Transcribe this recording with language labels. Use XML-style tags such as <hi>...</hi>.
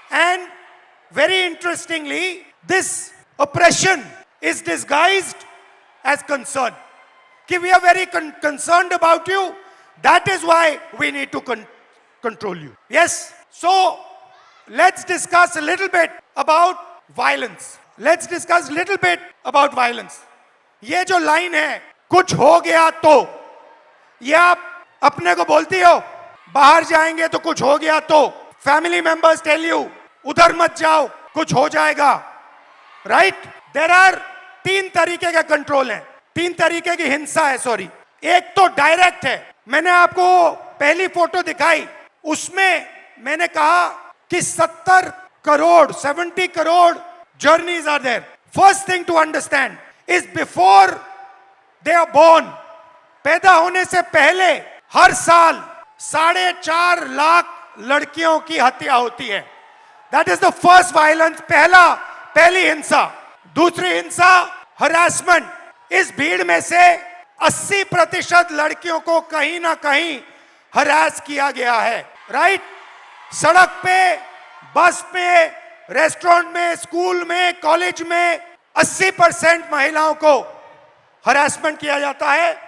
<en>And very interestingly, this oppression is disguised as concern. Ki we are very concerned about you. That is why we need to control you. Yes? So, let's discuss a little bit about violence. Let's discuss a little bit about violence.</en> <hi>ये जो line है, कुछ हो गया तो, ये आप अपने को बोलती हो, बाहर जाएंगे तो कुछ हो गया तो,</hi> <en>family members tell you,</en> <hi>उधर मत जाओ, कुछ हो जाएगा, राइट?</hi> <en>there are</en> <hi>3 तरीके के कंट्रोल हैं, 3 तरीके की हिंसा है, सॉरी. एक तो डायरेक्ट है. मैंने आपको पहली फोटो दिखाई, उसमें मैंने कहा कि 70 crore</hi> <en>journeys are there. First thing to understand is before they are born,</en> <hi>पैदा होने से पहले हर साल 4.5 लाख लड़कियों की हत्या होती है.</hi> <en>That is the first violence,</en> <hi>पहली हिंसा. दूसरी हिंसा, harassment. इस भीड़ में से 80% लड़कियों को कहीं ना कहीं हरास किया गया है, राइट? सड़क पे, बस पे, रेस्टोरेंट में, स्कूल में, कॉलेज में 80% महिलाओं को हरासमेंट किया जाता है.</hi>